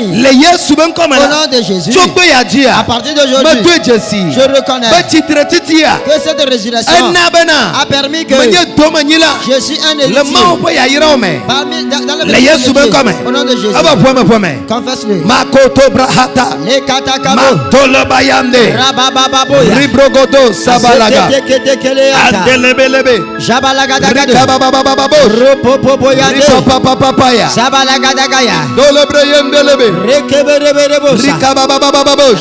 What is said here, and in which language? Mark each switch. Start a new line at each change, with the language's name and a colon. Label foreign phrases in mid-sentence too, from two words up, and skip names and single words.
French: Au nom de Jésus. À partir d'aujourd'hui, je reconnais que cette résurrection a permis que je suis un héritier. Dans le au nom de Jésus. Confesse-le. Les katakabo. Rabababo. Ribrogodo Sabalaga. Adelebelebe. Rikabababababos. Ripapapapapaya. Dolebreyendelebe. Rikabababababos.